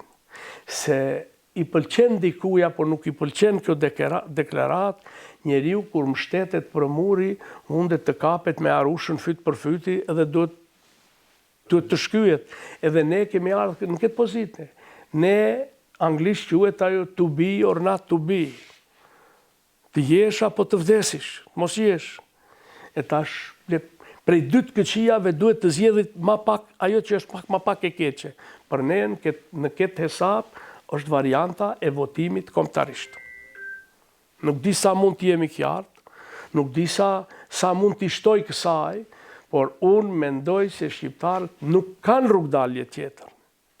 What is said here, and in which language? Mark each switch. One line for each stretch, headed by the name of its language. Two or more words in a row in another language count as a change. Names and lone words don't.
Albanian: Se i pëlqen dikuja, por nuk i pëlqen kjo deklarat, njeriu kur mbështetet për muri, mundet të kapet me arushën fyt për fyti edhe duhet të shkyet. Edhe ne kemi ardhur në këtë pozitë. Ne, anglisht quhet ajo
English: to be or not to be.
Albanian: Të jesh apo të vdesish, mos jesh. E tash, prej 2 këqijave duhet të zgjedhit ma pak ajo që është ma pak e keqe. Për ne në këtë hesap është varianta e votimit kombëtarisht. Nuk di sa mund të jemi qartë, nuk di sa mund t'i shtoj kësaj, por unë mendoj se shqiptarët nuk kanë rrugdalje tjetër.